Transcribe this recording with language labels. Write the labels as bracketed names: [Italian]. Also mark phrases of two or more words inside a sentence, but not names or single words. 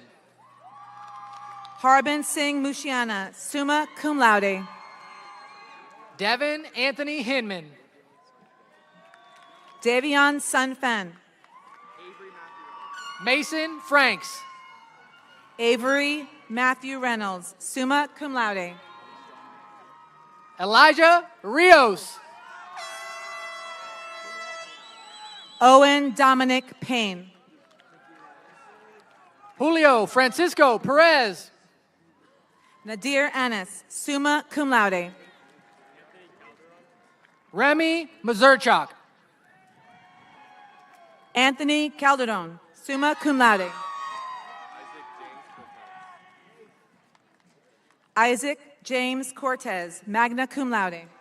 [English] Harbin Singh Mushiana, [Latin] summa cum laude. [English] Devin Anthony Hinman. Davion Sun Fen. Mason Franks. Avery Matthew Reynolds, [Latin] summa cum laude. [English] Elijah Rios. Owen Dominic Payne. Julio Francisco Perez. Nadir Anis, [Latin] summa cum laude. [English] Remy Mazurchak. Anthony Calderon, [Latin] summa cum laude. [English] Isaac James Cortez, [Latin] magna cum laude.